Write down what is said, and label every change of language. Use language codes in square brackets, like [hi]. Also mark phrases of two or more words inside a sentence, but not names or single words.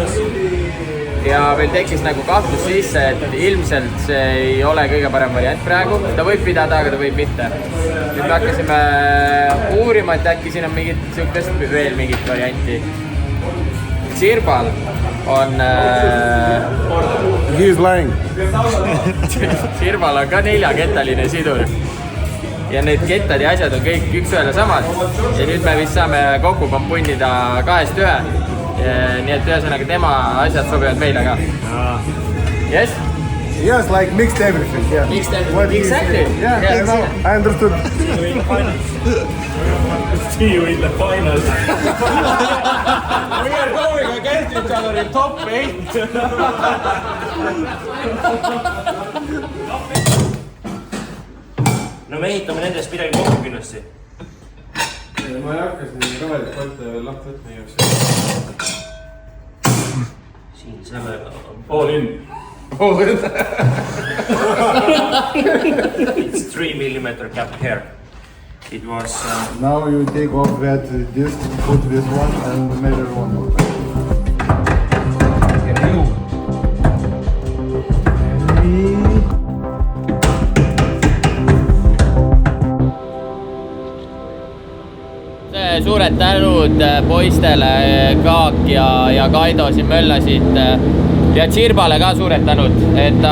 [et] Ja meil tekkis nagu kahtlus sisse, et ilmselt see ei ole kõige parem variant praegu. Ta võib pidada, aga ta võib mitte. Nüüd me hakkasime uurima, et äkki siin on veel mingit varianti. Sirbal on... [en] He is lying. [et] Sirbal on ka 4-kettaline sidur. Ja need kettad ja asjad on kõik üks ühele samad. Ja nüüd me vist saame kokku kompunnida 2-1. Nii et ühesõnaga tema asjad sobivad meile ka. [en] Yes? Yes, like mixed everything. Yeah. Mixed everything. Exactly. Yeah, I understood. See you in the finals. We are going against each other in top 8. [et] No me ehitame nendest midagi kokku kindlasti. Ma ei hakkas nii rohelik kolte veel lahti võtma jõuks. Siin sellega on... [en] All in. It's 3 mm cap here. It was... Now you take off that disc, put this one and measure one more. [et] Suured tänud poistele, Kaak ja Kaido siin möllasid ja Tsirbale ka suured tänud, et ta